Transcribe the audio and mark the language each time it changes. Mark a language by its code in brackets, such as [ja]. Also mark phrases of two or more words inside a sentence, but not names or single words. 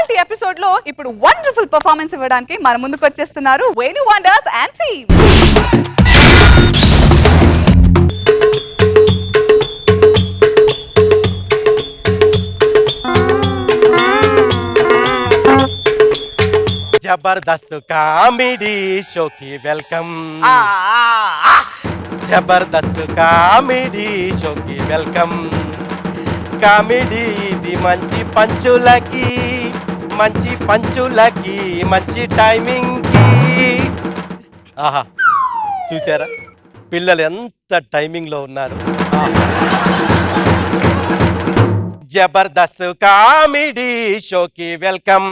[te] ఎపిసోడ్ లో ఇప్పుడు [en] wonderful performance [te] ఇవ్వడానికి మన ముందుకు వచ్చేస్తున్నారు వేణు వండర్స్ [en] and team. [te] జబర్దస్త్ కామెడీ షోకి వెల్కమ్ జబర్దస్త్ కామెడీ షోకి వెల్కమ్ కామెడీ ఇది మంచి పంచులకి మంచి టైమింగ్ కి ఆహా చూసారా పిల్లలు ఎంత టైమింగ్ లో ఉన్నారు. జబర్దస్త్ కామెడీ షోకి వెల్కమ్.